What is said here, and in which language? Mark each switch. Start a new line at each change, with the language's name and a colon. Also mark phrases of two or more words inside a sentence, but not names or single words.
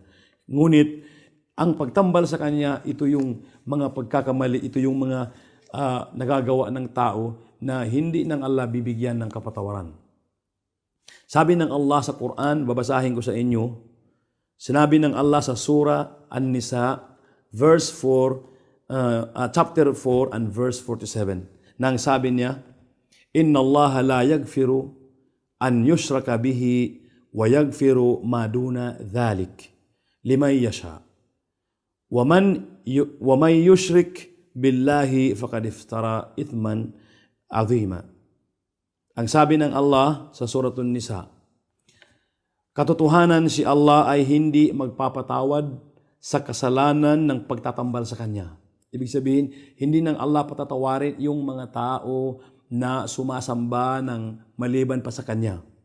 Filipino: Ngunit, ang pagtambal sa Kanya, ito yung mga pagkakamali, ito yung mga nagagawa ng tao na hindi ng Allah bibigyan ng kapatawaran. Sabi ng Allah sa Quran, babasahin ko sa inyo, sinabi ng Allah sa Surah An-Nisa,
English: chapter 4 and verse 47,
Filipino: nang sabi niya,
Arabic: إن الله لا يغفر أن يشرك به ويغفر ما دون ذلك لمن يشاء. ومن يشرك بالله فقد افترى إثما عظيما.
Filipino: Ang sabi ng Allah sa Suratun Nisa, katotohanan si Allah ay hindi magpapatawad sa kasalanan ng pagtatambal sa Kanya. Ibig sabihin, hindi ng Allah patatawarin yung mga tao na sumasamba ng maliban pa sa Kanya.